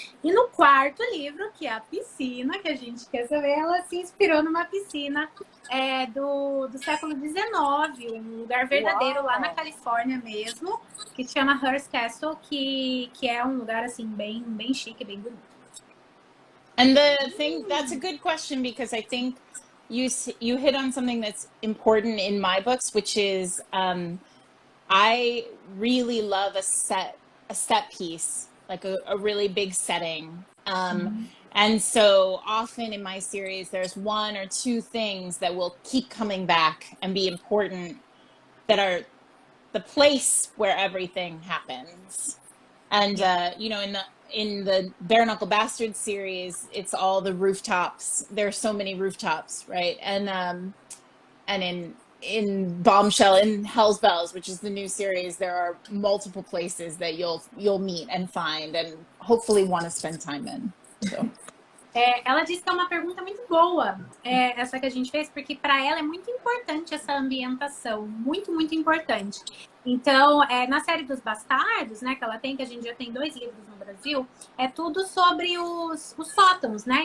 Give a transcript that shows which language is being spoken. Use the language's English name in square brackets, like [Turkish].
[Portuguese] E no quarto livro, que é a piscina, que a gente quer saber, ela se inspirou numa piscina do século XIX, um lugar verdadeiro lá na Califórnia mesmo, que se chama Hearst Castle, que é um lugar assim bem chique, bem bonito. [English] And that's a good question, because I think you hit on something that's important in my books, which is I really love a set piece, like a really big setting. And so often in my series, there's one or two things that will keep coming back and be important, that are the place where everything happens. And, in the Bare Knuckle Bastard series, it's all the rooftops. There's so many rooftops, right? And in Bombshell, in Hell's Bells, which is the new series, there are multiple places that you'll meet and find and hopefully want to spend time in. So. [Portuguese] Ela disse que é uma pergunta muito boa, essa que a gente fez, porque para ela é muito importante essa ambientação, muito, muito importante. Então, na série dos Bastardos, né, que ela tem, que a gente já tem 2 livros no Brasil, é tudo sobre os sótãos, né?